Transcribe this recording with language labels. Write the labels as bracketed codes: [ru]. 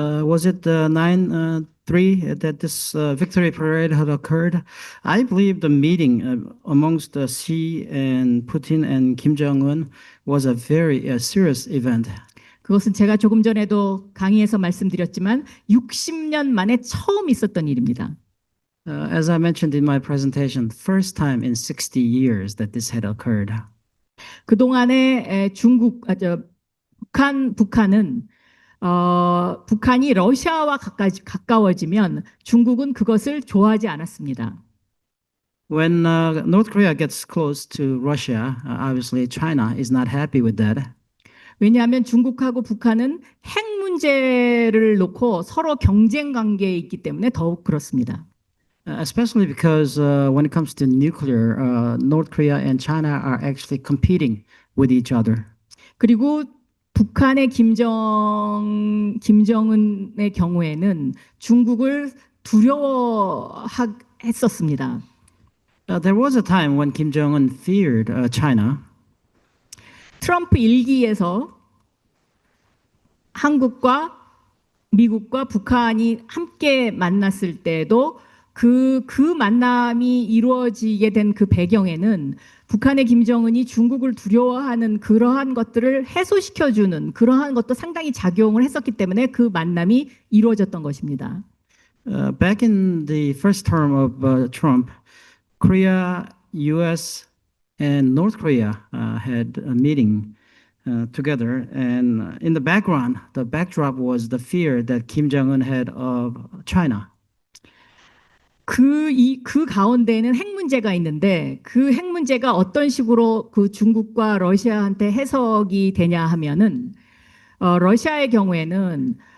[en] Was it 9/3 that this victory parade had occurred? I believe the meeting amongst Xi and Putin and Kim Jong-un was a very serious event. [ko] 그것은 제가 조금 전에도 강의에서 말씀드렸지만 60년 만에 처음 있었던 일입니다. [en] As I mentioned in my presentation, first time in 60 years that this had occurred. [ko] 그동안에 북한은 북한이 러시아와 가까워지면 중국은 그것을 좋아하지 않았습니다. [en] When North Korea gets close to Russia, obviously China is not happy with that. [ko] 왜냐하면 중국하고 북한은 핵 문제를 놓고 서로 경쟁 관계에 있기 때문에 더욱 그렇습니다. [en] Especially because when it comes to nuclear, North Korea and China are actually competing with each other. [ko] 그리고 북한의 김정은의 경우에는 중국을 두려워했었습니다. [en] There was a time when Kim Jong-un feared China. [ko] 트럼프 1기에서 한국과 미국과 북한이 함께 만났을 때도 그 만남이 이루어지게 된 그 배경에는 북한의 김정은이 중국을 두려워하는 그러한 것들을 해소시켜주는 그러한 것도 상당히 작용을 했었기 때문에 그 만남이 이루어졌던 것입니다. [en] Back in the first term of Trump, Korea, U.S., and North Korea had a meeting together, and in the background, the backdrop was the fear that Kim Jong-un had of China. [ko] 그 가운데에는 핵 문제가 있는데 그 핵 문제가 어떤 식으로 그 중국과 러시아한테 해석이 되냐 하면은 러시아의 경우에는